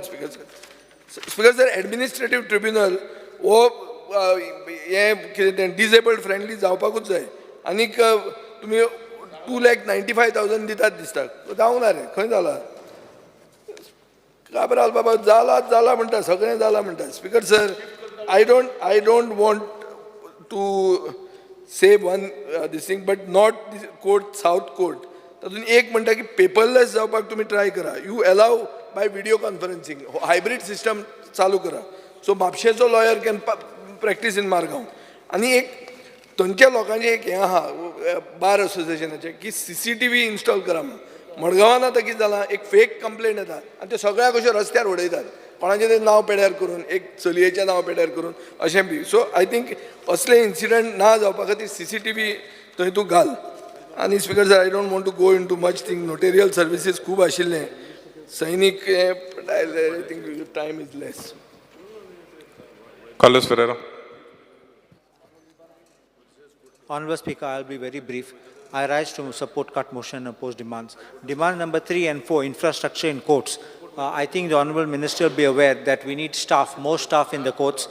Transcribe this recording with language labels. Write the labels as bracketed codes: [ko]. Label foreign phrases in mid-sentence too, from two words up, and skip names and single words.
[en] Speaker sir, Speaker sir, administrative tribunal [kok] हो हे कितें तें [en] disabled friendly [kok] जावपाकूच जाय. आनीक तुमी 2,95,000 दितात दिसता, जावंक ना रे, खंय जाला? काबराल बाबा जाला म्हणटा, सगळें जाला म्हणटा. [en] Speaker sir, I don't want to say one this thing, but not court, South court, [kok] तातूंत एक म्हणटा की पेपरलेस जावपाक तुमी ट्राय करा. [en] You allow by video conferencing, hybrid system [kok] चालू करा. [en] So Mhapshecho lawyer can practice in Margao. [kok] आनी एक थंयच्या लोकांचें एक हें आहा बार असोसिएशनाचें की CCTV इन्स्टॉल करा म्हणून. मडगांवान आतां कितें जालां, एक फेक कंप्लेंट येता आनी ते सगळ्याक अशे रस्त्यार उडयतात, कोणाचें तें नांव पेड्यार करून, एक चलयेचें नांव पेड्यार करून अशें बी. [en] so I think [kok] असले इन्सिडंट ना जावपा खातीर CCTV थंय तूं घाल. [en] आनी Speaker sir, I don't want to go into much thing. notarial services [kok] खूब आशिल्ले, [en] सैनीक I think time is less. Carlos Ferreira. Honorable Speaker, I'll be very brief. I rise to support cut motion and oppose demands. Demand number 3 and 4, infrastructure in courts. I think the Honorable Minister will be aware that we need staff, more staff in the courts.